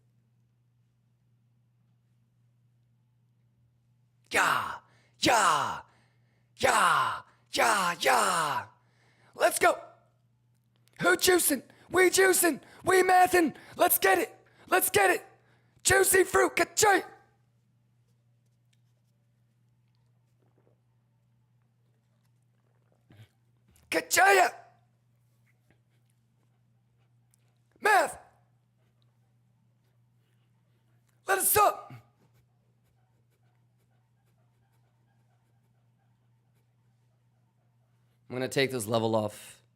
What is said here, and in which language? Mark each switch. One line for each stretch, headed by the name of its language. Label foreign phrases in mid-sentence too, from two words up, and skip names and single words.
English: Yeah, yeah, yeah, yeah, yeah. Let's go. Who juicing? We mathin'. Let's get it. Let's get it. Juicy fruit, ka-choy. Ka-choya. Math. Let us up. I'm going to take this level off.